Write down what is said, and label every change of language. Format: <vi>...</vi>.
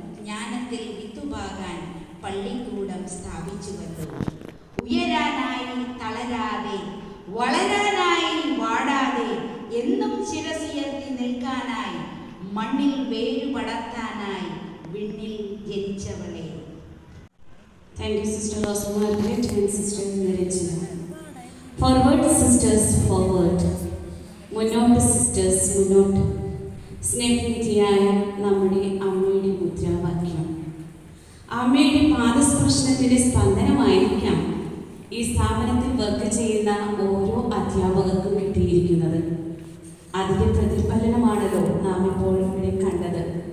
<ml>ജ്ഞാനത്തിൽ വിത്തുപാകാൻ പള്ളിക്കൂടം സ്ഥാപിച്ചുവല്ലോ. ഉയരാനായി തളരാതെ, വളരാനായി വാടാതെ, എന്നും ശിരസുയർത്തി നിൽക്കാനായി, മണ്ണിൽ വേരുപടർത്താനായി വിണ്ണിൽ ജനിച്ചവളെ.</ml> <en>Thank you, Sister Rosa Margaret and Sister Niranjana. Forward, sisters, forward.</en> <ml>മുന്നോട്ട് സിസ്റ്റേഴ്സ്, മുന്നോട്ട്. സ്നേഹനിധിയായ നമ്മുടെ അമ്മയുടെ മുദ്രാവാക്യം, അമ്മയുടെ പാദസ്പർശനത്തിൻ്റെ സ്പന്ദനമായിരിക്കാം ഈ സ്ഥാപനത്തിൽ വർക്ക് ചെയ്യുന്ന ഓരോ അധ്യാപകർക്കും കിട്ടിയിരിക്കുന്നത്. അതിൻ്റെ പ്രതിഫലനമാണല്ലോ നാം ഇപ്പോൾ ഇവിടെ കണ്ടത്.</ml>